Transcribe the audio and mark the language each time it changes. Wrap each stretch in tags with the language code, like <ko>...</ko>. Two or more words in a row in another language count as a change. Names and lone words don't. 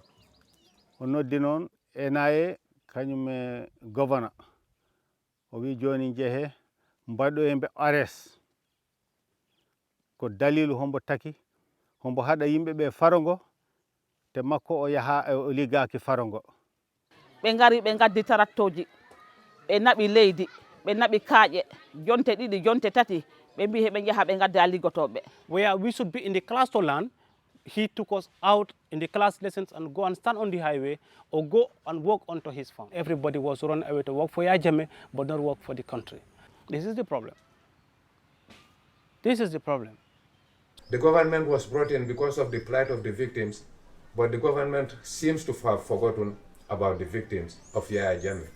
<ff>O noddi noon enaye kañum e governor o wi joni jeehe mbaɗo e mbe ares ko dalilu hombo taki hombo haɗa yimɓe ɓe faro ngo te makko o yaha o liggaki faro ngo. Ɓe ngari ɓe gaddi tarattoji ɓe naɓi leydi ɓe naɓi kaaƴe jonte 2 jonte 3 ɓe mbi heɓe jaha ɓe gadda liggotoɓe.</ff> <en>Where we should be in the class to learn, he took us out in the class lessons and go and stand on the highway or go and work onto his farm. Everybody was run away to work for Yahya Jammeh but not work for the country. This is the problem. This is the problem. The government was brought in because of the plight of the victims, but the government seems to have forgotten about the victims of Yahya Jammeh.</en>